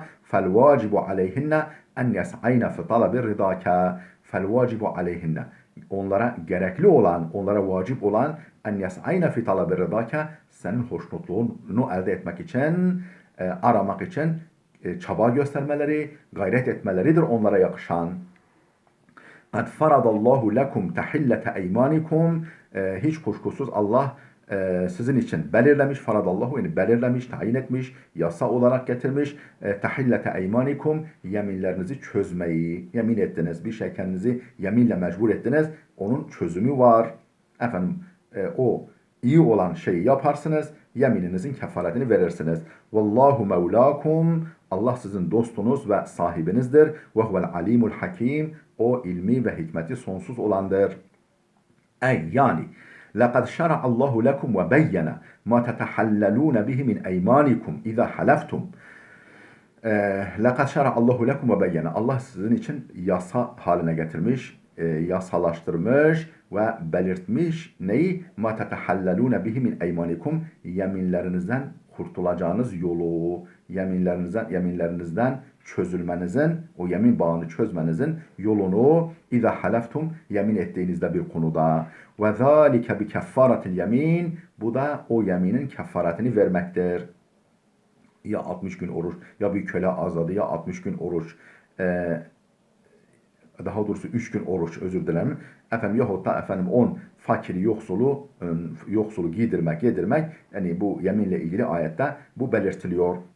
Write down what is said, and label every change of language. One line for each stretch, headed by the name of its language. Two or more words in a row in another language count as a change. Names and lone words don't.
Arabic: فالواجب عليهن أن يسعين في طلب رضاك. فالواجب عليهن,
Turkish: onlara gerekli olan, onlara vacip olan
Arabic: أن يسعين في طلب رضاك,
Turkish: senin hoşnutluğunu elde etmek için, aramak için çaba göstermeleri, gayret etmeleridir onlara yakışan.
Arabic: قَدْ فَرَضَ اللّٰهُ لَكُمْ تَحِلَّةَ اَيْمَانِكُمْ,
Turkish: hiç kuşkusuz Allah sizin için belirlemiş, faradallahu yani belirlemiş, tayin etmiş, yasa olarak getirmiş.
Arabic: تحلة أيمانكم,
Turkish: yeminlerinizi çözmeyi, yemin ettiniz, bir şey kendinizi yeminle mecbur ettiniz, onun çözümü var. Efendim o iyi olan şeyi yaparsınız, yemininizin kefaretini verirsiniz.
Arabic: والله مولاكم,
Turkish: Allah sizin dostunuz ve sahibinizdir.
Arabic: وهو العليم الحكيم,
Turkish: o ilmi ve hikmeti sonsuz olandır.
Arabic: Ey yani لَقَدْ شَرَعَ اللّٰهُ لَكُمْ وَبَيَّنَ مَا تَتَحَلَّلُونَ بِهِ مِنْ اَيْمَانِكُمْ اِذَا حَلَفْتُمْ. لَقَدْ شَرَعَ اللّٰهُ لَكُمْ وَبَيَّنَ,
Turkish: Allah sizin için yasa haline getirmiş, yasalaştırmış ve belirtmiş neyi?
Arabic: مَا تَتَحَلَّلُونَ بِهِ مِنْ اَيْمَانِكُمْ,
Turkish: yeminlerinizden kurtulacağınız yolu, yeminlerinizden çözülmenizin, o yemin bağını çözmenizin yolunu
Arabic: اِذَا حَلَفْتُمْ,
Turkish: yemin ettiğinizde bir konuda.
Arabic: وَذَٰلِكَ بِكَفَّارَةِ الْيَمِينَ,
Turkish: bu da o yeminin kefaretini vermektir. Ya 60 gün oruç, ya bir köle azladı, ya 60 gün oruç, daha doğrusu 3 gün oruç, özür dilerim. Efendim yahut da efendim 10 fakiri yoksulu giydirmek, yedirmek, yani bu yeminle ilgili ayette bu belirtiliyor.